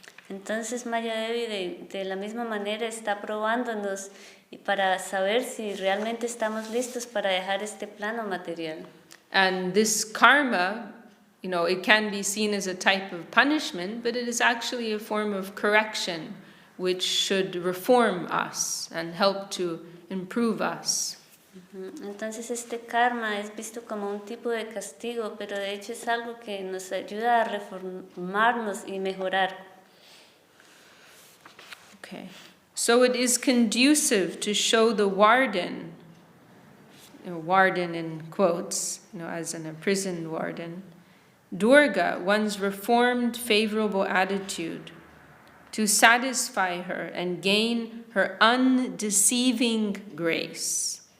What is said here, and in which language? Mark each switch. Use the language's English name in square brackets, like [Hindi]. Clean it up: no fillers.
[Spanish] Entonces Maya Devi de la misma manera está probándonos para saber si realmente estamos listos para dejar este plano material. [English] And this karma it can be seen as a type of punishment, but it is actually a form of correction which should reform us and help to improve us. [Spanish] Entonces este karma es visto como un tipo de castigo, pero de hecho es algo que nos ayuda a reformarnos y mejorar. [English] Okay. So it is conducive to show the warden, warden in quotes, as in a prison warden, Durga, one's reformed favorable attitude, to satisfy her and gain her undeceiving grace.